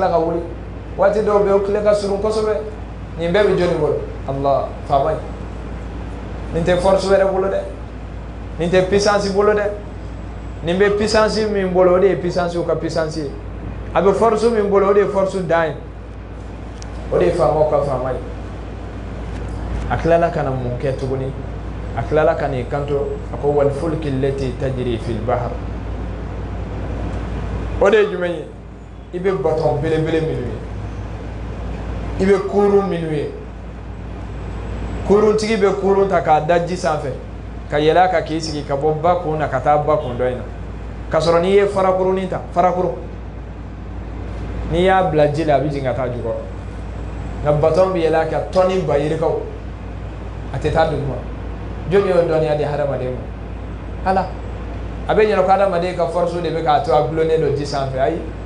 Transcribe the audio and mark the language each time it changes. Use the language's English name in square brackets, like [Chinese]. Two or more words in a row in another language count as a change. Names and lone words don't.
[Bambara] tila ka wuli waati dɔw bɛ yen o tile ka surun kosɛbɛ nin bɛɛ bɛ jɔnni bolo Allah faama ye nin tɛ force wɛrɛ bolo dɛ nin tɛ puissance bolo dɛ nin bɛ puissance min bolo o de ye puissance ka puissance ye a bɛ force min bolo o de ye force dan ye o de ye faamaw ka faama ye a tilala ka na mun kɛ tuguni a tilala ka n'i kanto a ko [Arabic] والفلك التي تجري في البحر [Bambara] o de ye jumɛn ye i bɛ baton belebele minnu ye i bɛ kurun minnu ye kuruntigi bɛ kurun ta k'a da ji sanfɛ ka yɛlɛ a kan k'i sigi ka bɔ ba kun na ka taa ba kun dɔ in na ka sɔrɔ n'i ye farakurunin ta farakurun n'i y'a bila ji la a bɛ jigin ka taa jukɔrɔ nka baton bɛ yɛlɛ a kan tɔni ba yirikaw a tɛ taa duguma jɔn y'o dɔnniya di hadamaden ma ala a bɛ ɲɛna ko hadamaden ka force de bɛ k'a to a gulonnen don ji sanfɛ ayi